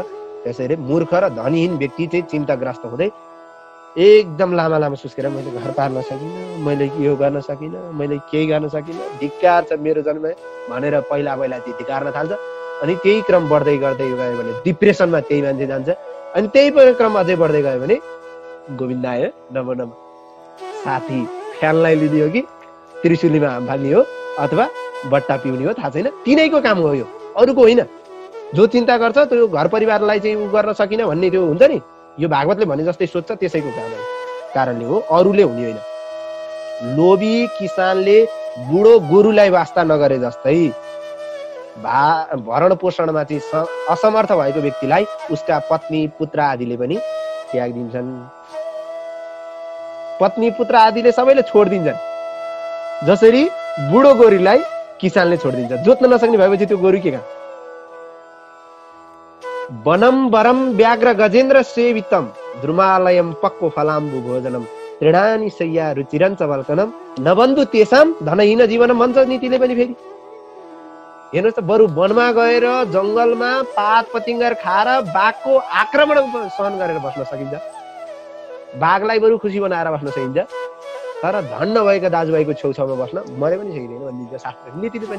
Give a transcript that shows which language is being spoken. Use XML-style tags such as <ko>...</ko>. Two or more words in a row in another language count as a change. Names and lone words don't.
<ne>त्यसैले मूर्ख र धनीहीन व्यक्ति चाहिँ चिन्ताग्रस्त हुँदै एकदम लामा लामा सुस्केर मैले घर पार्न सकिनँ, मैले यो गर्न सकिनँ, मैले केही गर्न सकिनँ, धिक्कार छ मेरो जन्म भनेर पहिला चाहिँ धिक्कार्न थाल्छ। अनि त्यही क्रम बढ्दै गर्दै गयो भने डिप्रेसनमा त्यही मान्छे जान्छ। अनि त्यही क्रम अझै बढ्दै गयो भने गोविन्द आयो</ne> <sa>नमो नमः।</sa> <ne>साथी फ्यानलाई लिने हो कि त्रिशुलीमा हाम फाल्ने हो अथवा बट्टा पिउने हो थाहा छैन, तिनैको काम हो यो, अरूको होइन। जो चिन्ता गर्छ त्यो घर परिवारलाई चाहिँ उ गर्न सकिन भन्ने त्यो हुन्छ नि, यो भागवतले भने जस्तै सोच्छ त्यसैको कारणले हो, अरूले हुने होइन। लोभी किसानले बुढो गोरुलाई वास्ता नगरे जस्तै भरण पोषणमा चाहिँ असमर्थ भएको व्यक्तिलाई उसका पत्नी पुत्र आदिले पनि त्याग दिन्छन्। पत्नी पुत्र आदिले सबैले छोडिदिन्छन्, जसरी बुढो गोरुलाई किसानले छोडिदिन्छ। जोत्न नसक्ने भएपछि त्यो गोरु के काम?</ne> <sa>वनम वरम व्याघ्र गजेन्द्र सेवितम द्रुमालयम पक्को फलाम्बु भोजनम तृणानि शय्या रुचिरञ्च वल्कनम नबन्धु तेसाम धनहीन जीवनम</sa> <ne>भन्छ नीतिले पनि। फेरि हेर्नुहोस् त, बरु वनमा गएर जङ्गलमा पात पतिङ्गर खाएर बाघको आक्रमण सहन गरेर बस्न सकिन्छ, बाघलाई बरु खुसी बनाएर बस्न सकिन्छ, तर धन नभएका दाजुभाइको छेउछाउमा बस्न मरे पनि सकिँदैन भनिदिन्छ शास्त्र नीतिले पनि।</ne>